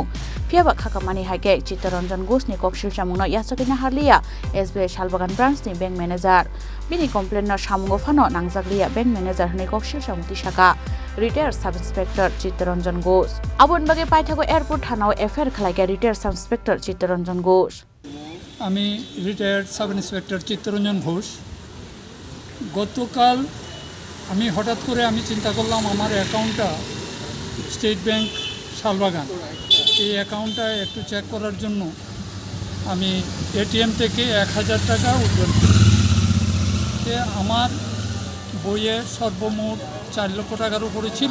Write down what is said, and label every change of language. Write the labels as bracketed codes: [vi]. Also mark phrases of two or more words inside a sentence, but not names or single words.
[trp] Piaba khakamani haike Chittaranjan Ghosh ni kokshil samungno yasakina harliya SBI Shalbagan branch ni [en] bank manager [trp] bini complain na samungo phano nangjagliya [en] bank manager [trp] ni kokshil samuti saka [en] retired sub inspector [trp] Chittaranjan Ghosh abun bage paithago airport thanao FIR khlaika [en] retired sub inspector [trp] Chittaranjan Ghosh [bn] আমি [en] retired sub inspector [bn] চিত্তরঞ্জন ঘোষ গতকাল আমি হঠাৎ করে চিন্তা করলাম আমার অ্যাকাউন্টটা স্টেট ব্যাংক শালবাগান এই অ্যাকাউন্টটা একটু চেক করার জন্য আমি এটিএম থেকে ১,০০০ টাকা উইথড্র করি আমার বইয়ে সর্বমোট ৪ লক্ষ টাকার উপরে ছিল